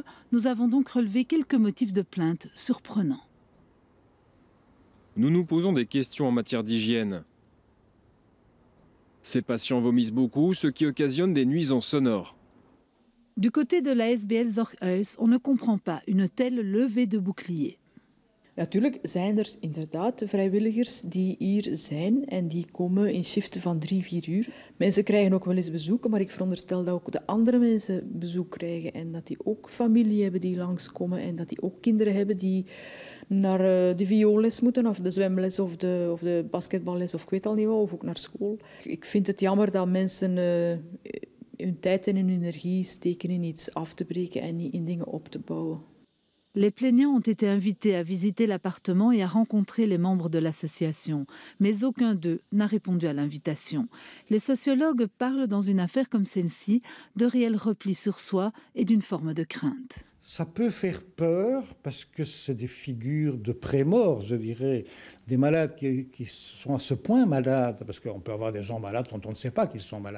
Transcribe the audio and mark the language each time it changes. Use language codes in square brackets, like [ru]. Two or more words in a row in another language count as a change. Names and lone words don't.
[fr] Nous avons donc relevé quelques motifs de plainte surprenants. Nous nous posons des questions en matière d'hygiène. Ces patients vomissent beaucoup, ce qui occasionne des nuisances sonores. Du côté de la ASBL Zorghuis, on ne comprend pas une telle levée de bouclier. [nl] Natuurlijk zijn er inderdaad vrijwilligers die hier zijn en die komen in shiften van 3-4 uur. Mensen krijgen ook wel eens bezoek, maar ik veronderstel dat ook de andere mensen bezoek krijgen en dat die ook familie hebben die langskomen en dat die ook kinderen hebben die naar de vioolles moeten of de zwemles of de basketballes of ik weet al niet wat, of ook naar school. Ik vind het jammer dat mensen hun tijd en hun energie steken in iets af te breken en niet in dingen op te bouwen. [fr] Les plaignants ont été invités à visiter l'appartement et à rencontrer les membres de l'association. Mais aucun d'eux n'a répondu à l'invitation. Les sociologues parlent dans une affaire comme celle-ci de réel repli sur soi et d'une forme de crainte. Ça peut faire peur parce que c'est des figures de pré-mort, je dirais, des malades qui sont à ce point malades, parce qu'on peut avoir des gens malades dont on ne sait pas qu'ils sont malades.